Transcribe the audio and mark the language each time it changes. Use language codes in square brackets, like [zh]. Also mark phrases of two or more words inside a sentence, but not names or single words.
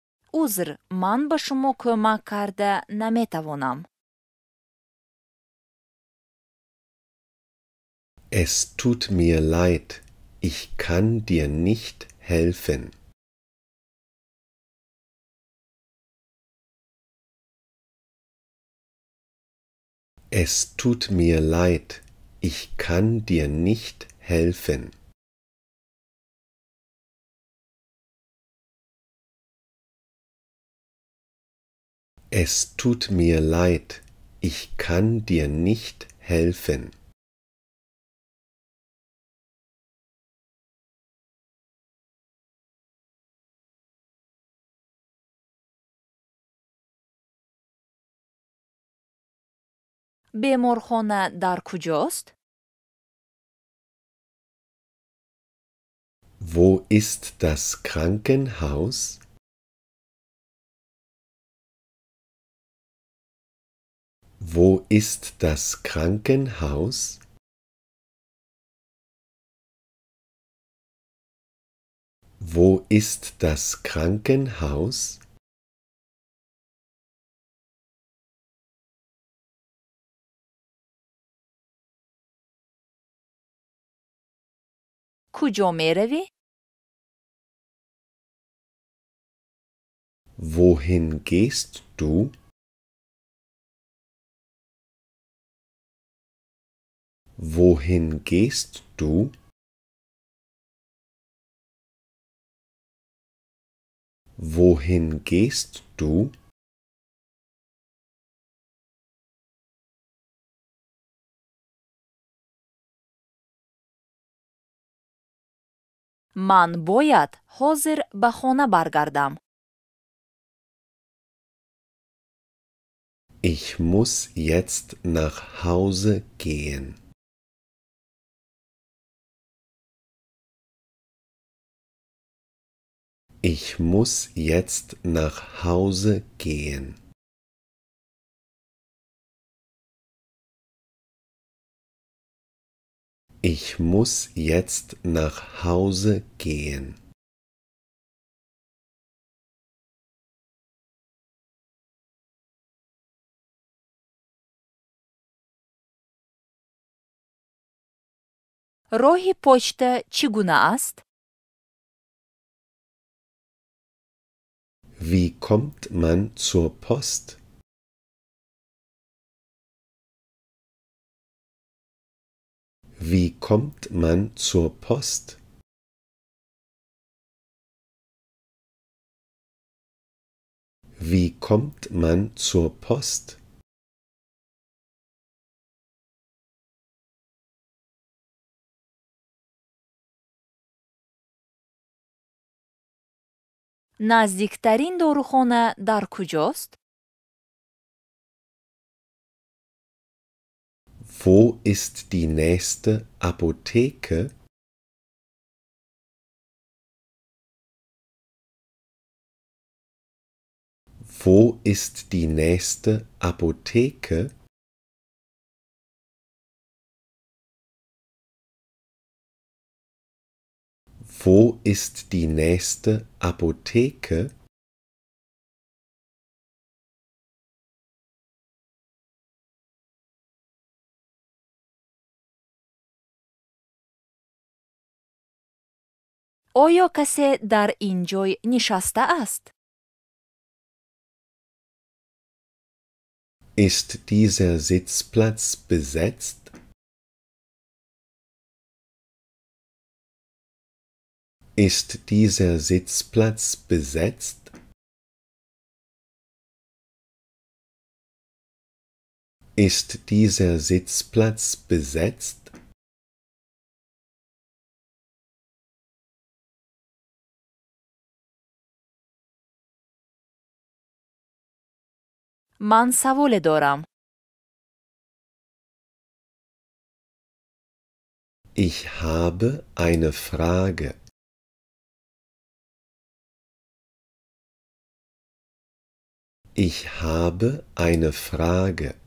[tg] узр, ман ба шумо кӯмак карда наметавонам. [de] Es tut mir leid, ich kann dir nicht helfen. Es tut mir leid, ich kann dir nicht helfen. Es tut mir leid, ich kann dir nicht helfen. [tg] беморхона дар куҷост? [de] Wo ist das Krankenhaus? Wo ist das Krankenhaus? Wo ist das Krankenhaus? [tg] куҷо меравӣ? [de] Wohin gehst du? Wohin gehst du? Wohin gehst du? [tg] ман бояд ҳозир ба хона баргардам. [de] Ich muss jetzt nach Hause gehen. Ich muss jetzt nach Hause gehen. Ich muss jetzt nach Hause gehen. [tg] роҳи почта чӣ гуна аст? [de] Wie kommt man zur Post? Wie kommt man zur Post? Wie kommt man zur Post? [tg] наздиктарин дорухона дар куҷост? [de] Wo ist die nächste Apotheke? Wo ist die nächste Apotheke? Wo ist die nächste Apotheke? [tg] оё касе дар ин ҷой нишастааст? [de] Ist dieser Sitzplatz besetzt? Ist dieser Sitzplatz besetzt? Ist dieser Sitzplatz besetzt? [tg] ман саволе дорам. [de] Ich habe eine Frage. Ich habe eine Frage.